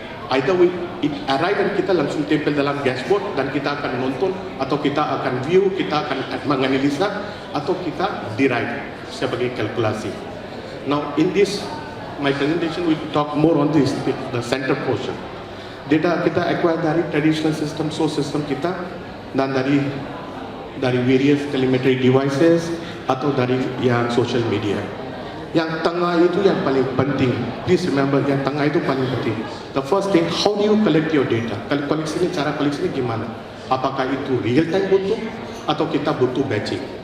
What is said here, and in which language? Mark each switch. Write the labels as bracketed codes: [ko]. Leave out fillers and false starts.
[id] Either it arrive dan kita langsung tempel dalam dashboard dan kita akan nonton, atau kita akan view, kita akan menganalisa, atau kita derive sebagai kalkulasi. [en] Now in this, my presentation will talk more on this, the center portion. Data kita acquire dari traditional system, source system kita, dan dari various telemetry devices atau dari yang social media. [id] Yang tengah itu yang paling penting. Please remember, yang tengah itu paling penting. [en] The first thing, how do you collect your data? [id] Koleksinya, cara koleksinya gimana? Apakah itu real time butuh atau kita butuh batching?